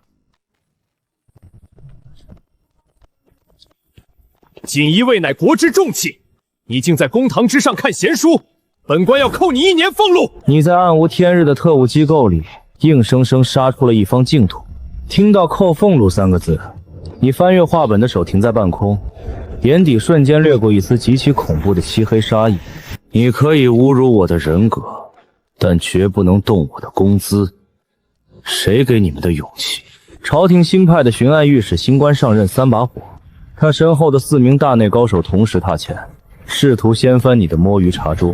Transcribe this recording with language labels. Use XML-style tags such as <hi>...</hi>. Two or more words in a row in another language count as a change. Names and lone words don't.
<zh>錦衣衛乃國之重器，你竟在公堂之上看閒書，本官要扣你1年俸祿。你在暗無天日的特務機構裡，硬生生殺出了一方淨土。聽到扣俸祿3個字，你翻閱畫本的手停在半空，眼底瞬間掠過一絲極其恐怖的漆黑殺意。你可以侮辱我的人格，但絕不能動我的工資。誰給你們的勇氣？朝廷新派的巡按御史新官上任3把火，他身後的4名大内高手同时踏前，試圖掀翻你的摸鱼茶桌。</zh>